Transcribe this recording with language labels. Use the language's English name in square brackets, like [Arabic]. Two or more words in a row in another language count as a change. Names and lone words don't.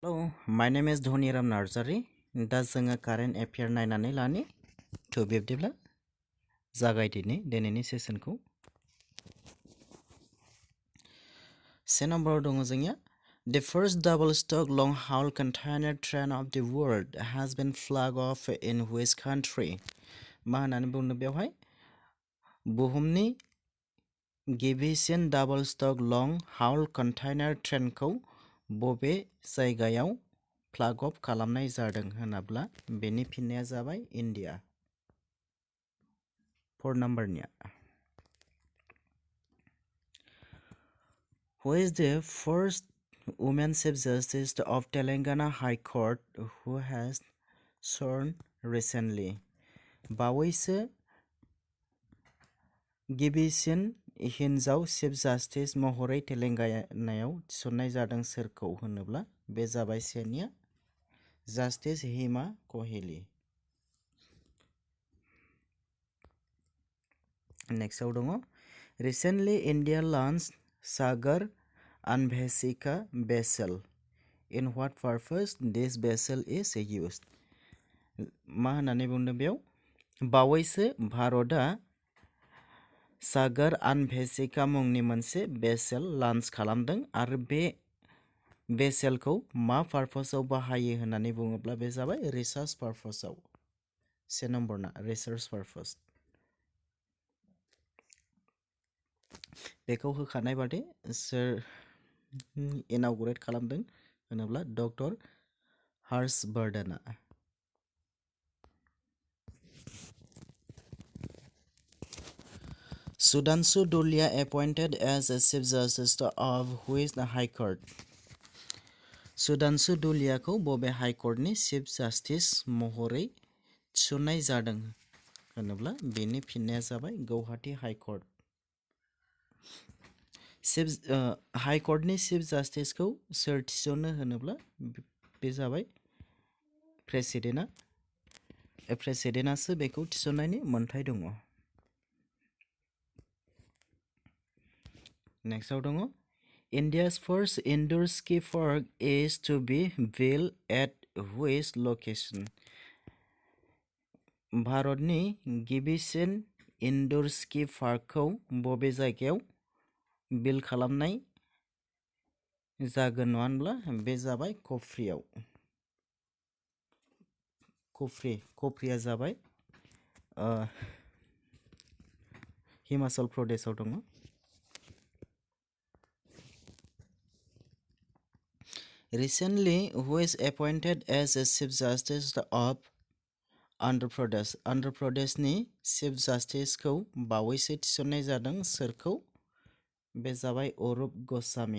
[English] Hello, my name is Dhoniram Narzari. [Bodo] दा जोङो कारेन्ट एफेयार नायनानै लानि थ' बिब्दिब्ला जागायदिनि दिनैनि सेसनखौ। से नम्बराव दङ जोंनिया [English] The first double-stock long-haul container train of the world has been flagged off in which country? [Bodo] मा होननानै बुंदों बेवहाय बुहुमनि गिबिसिन [English] double-stock long-haul container [Bodo] ट्रेनखौ बबे जायगायाव [English] flag off [Bodo] खालामनाय जादों होनाब्ला बेनि फिननाया जाबाय इन्डिया। [English] 4 नम्बरनिया Who is the first woman Chief Justice of Telangana High Court who has sworn recently? [Bodo] बावैसो गिबिसिन हिन्जाव [English] chief justice [Bodo] महरै तेलेंगानायाव थिसननाय जादों सोरखौ होनोब्ला बे जाबाय सेनिया Justice Hema Kohli. [English] Next [Bodo] आव दङ [English] Recently India launched Sagar Anveshika vessel. In what purpose this vessel is used? [Bodo] मा होननानै बुंदों बेयाव बावैसो भारतआ सागर आनभेसिका मुंनि मोनसे [English] vessel launch [Bodo] खालामदों आरो बे बेसेलखौ मा पारपसाव बाहायो होननानै बुङोब्ला बे जाबाय [English] research purpose. [Bodo] से नम्बरना [English] research purpose. [Bodo] बेखौ होखानाय बादि सोर इनागुरेट खालामदों होनोब्ला डक्टर हर्षवर्धना। [English] Sudhanshu Dhulia appointed as a Chief Justice of which High Court? [Bodo] Sudhanshu Dhuliaखौ बबे हाई कोर्टनि [English] chief justice [Bodo] महरै थिसननाय जादों होनोब्ला बेनि फिननाया जाबाय गुवाहाटी हाई कोर्ट। [English] high court chief justice [Bodo] सोर थिसनो होनोब्ला बे जाबाय प्रेसिडेन्टआ। प्रेसिडेन्टआसो बेखौ थिसननायनि मोन्थाय दङ। नेक्स्टआव दङ [English] India's first indoor ski park is to be built at which location? [Bodo] भारतनि गिबिसिन [English] indoor ski park [Bodo] बबे जायगायाव बिल्ड खालामनाय जागोन नङा होनब्ला बे जाबाय कफ्रियाव। कफ्रिया जाबाय हिमाचल प्रदेशआव दङ। [English] Recently, who is appointed as a Chief Justice of Andhra Pradesh? [Bodo] Andhra Pradeshनि [English] Chief Justiceखौ [Bodo] बावैसो थिसननाय जादों सोरखौ बे जाबाय अरुप गस्वामी।